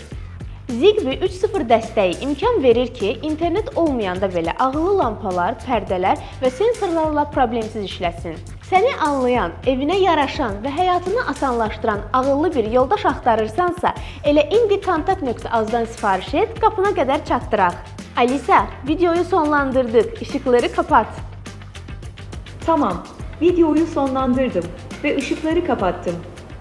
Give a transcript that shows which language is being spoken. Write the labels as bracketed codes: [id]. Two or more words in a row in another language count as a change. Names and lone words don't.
[az] Zigbee 3.0 dəstəyi imkan verir ki, internet olmayanda belə ağıllı lampalar, pərdələr və sensorlarla problemsiz işləsin. Səni anlayan, evinə yaraşan və həyatını asanlaşdıran ağıllı bir yoldaş axtarırsansa, elə indi kontakt.az-dan sifariş et, qapına qədər çatdıraq. Alisa, [tr] videoyu sonlandırdık, ışıkları kapat. Tamam. Videoyu sonlandırdım ve ışıkları kapattım.